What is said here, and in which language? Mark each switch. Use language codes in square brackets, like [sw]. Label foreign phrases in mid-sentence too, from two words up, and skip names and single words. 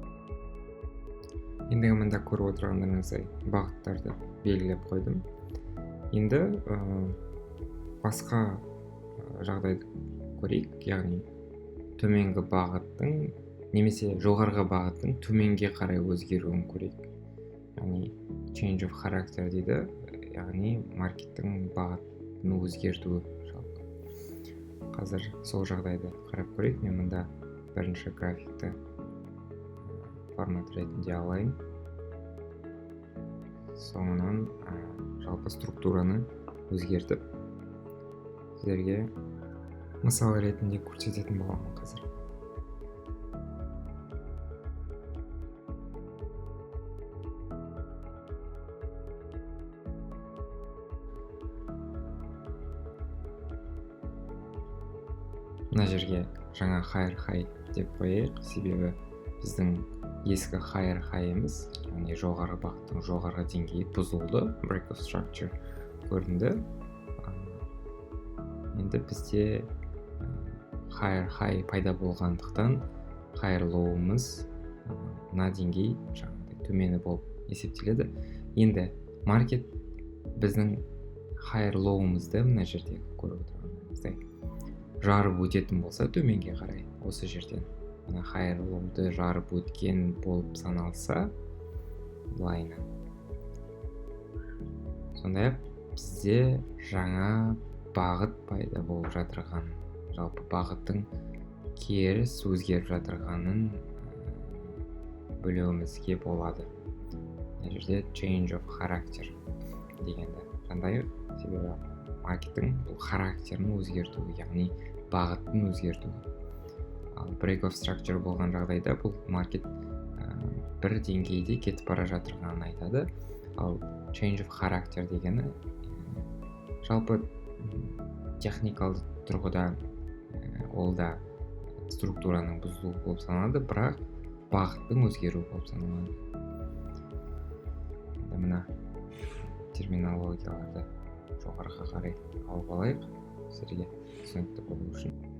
[kk] Ендігі мында көріп отырғандарыңыздай бағыттарды белгілеп қойдым. Енді басқа жағдайды көрейік, яғни төменгі бағыттың немесе жоғарғы бағыттың төменге қарай өзгеруін көрейік. Яғни [en] change of character [kk] дейді, яғни маркеттің бағытын өзгертуі жалпы. Қазір сол жағдайды қарап көрейік. Мен мұнда бірінші графикті формат ретінде алайын. Соңынан жалпы структураны өзгертіп сіздерге мысал ретінде көрсететін боламын қазір. Мына жерге жаңа [en] higher high [kk] деп қояйық, себебі біздің ескі [en] higher high- [kk] іміз, яғни жоғары бағыттың жоғарғы деңгейі бұзылды, [en] break of structure көрінді. [kk] Енді бізде [en] higher high [kk] пайда болғандықтан [en] higher low- [kk] ымыз мына деңгей жаңағыдай төмені болып есептеледі. Енді маркет біздің [en] higher low- [kk] ымызды мына жерде көріп отырғанымыздай жарып өтетін болса төменге қарай осы жерден мына [en] higher low- [kk] ды жарып өткен болып саналса былайына. Сондай-ақ бізде жаңа бағыт пайда болып жатырған, жалпы бағыттың керіс өзгеріп жатырғанын білуімізге болады. Мына жерде [en] change of character [kk] дегенді қандай, себебі маркеттің бұл характерін өзгерту, яғни бағыттың өзгерту. Ал [en] break of structure [kk] болған жағдайда бұл маркет бір деңгейде кетіп бара жатырғанын айтады. Ал [en] change of character [kk] дегені жалпы техникалық тұрғыда ол да структураның бұзылуы болып саналады, бірақ бағыттың өзгеру болып саналады. Мына терминологияларды жоғарыға қарай алып алайық, сіздерге түсінікті болу үшін.